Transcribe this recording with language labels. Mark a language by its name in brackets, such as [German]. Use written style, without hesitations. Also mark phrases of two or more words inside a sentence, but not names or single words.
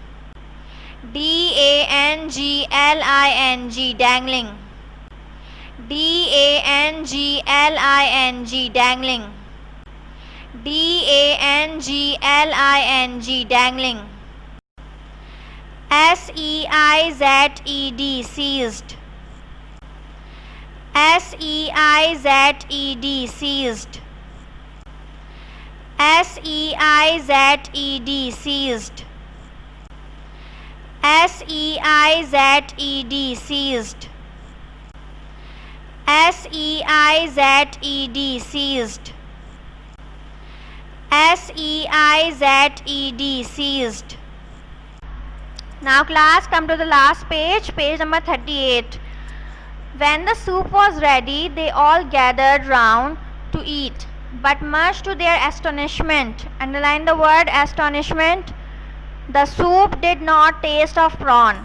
[English] DANGLING, dangling. DANGLING, dangling. D-A-N-G-L-I-N-G, dangling. S-E-I-Z-E-D, seized. S-E-I-Z-E-D, seized. S-E-I-Z-E-D, seized. S-E-I-Z-E-D, seized. S-E-I-Z-E-D, seized. S-E-I-Z-E-D, seized. Now class, come to the last page, page number 38. When the soup was ready, they all gathered round to eat. But much to their astonishment, underline the word astonishment, the soup did not taste of prawn.